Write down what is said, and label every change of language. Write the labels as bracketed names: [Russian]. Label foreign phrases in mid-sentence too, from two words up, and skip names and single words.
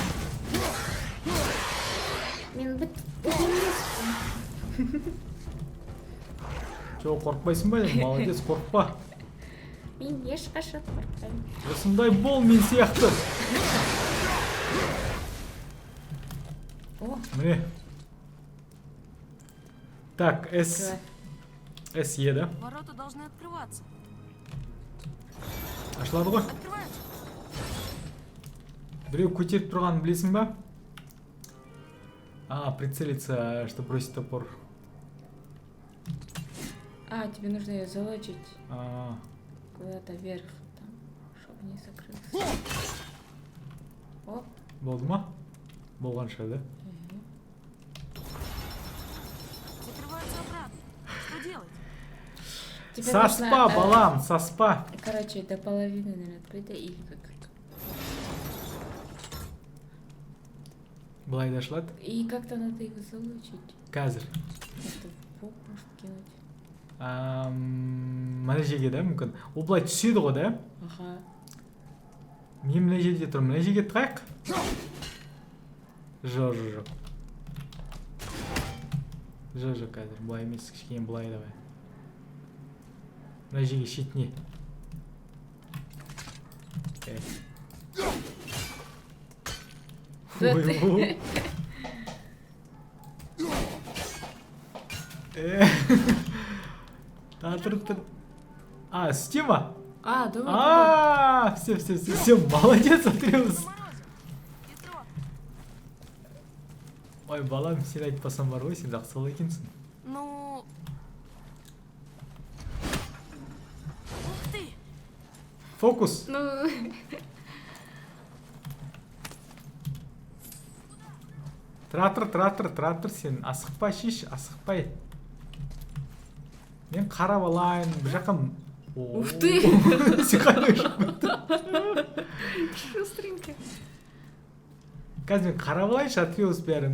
[Kazakh] Мен бітіп Жоқ, қорқпайсың ба? Молодец, қорқпа. Мен ешқашан қорқпаймын. Осындай бол мен сияқты. О, Міне. [Russian] Так, С Е, да? Ворота должны открываться. [Kazakh] Ашылады ғой. [Russian] Открываются. [Kazakh] Біреу көтеріп тұрғанын білесің ба? [Russian] Прицелиться, что бросить топор. тебе нужно ее залочить А, куда-то вверх, там, чтобы не закрылся. О, [Kazakh] болды ма? Болған шығар, да? [Russian] Закрываются обратно. Что делать? тебе [Kazakh] Саспа, [Russian] нужно, [Kazakh] балам, саспа. [Russian] короче, до половины, наверное, открыто и как... [Kazakh] Былай да ашылады. [Russian] И как-то надо его залочить. [Kazakh] Қазір. [Russian] Это в бок может кинуть. [Kazakh] Мына жерге да, мүмкін. Ол былай түседі ғой, да? Ага. Мен мына жерде тұрмын. Мына жерге тығайық. Жоқ. Жоқ, қазір. Былай емес, кішкене былай давай. Мына жерге шетіне. Ой. Тұр. [Russian] Система? Давай. Все, молодец, Атреус. На морозе. Хитро. [Kazakh] Ой, балам, сен айтпасам бар ғой, сен жақсы екенсің. [Russian] Ну... Ух ты! Фокус. Ну, [Kazakh] Тұра тұр сен. Асықпай шеш, асықпай. Мен қарап алайын, бір жаққа... [Russian] Ух ты! Шустренько. [Kazakh] Қазір мен қарап алайыншы Атреус бәрін.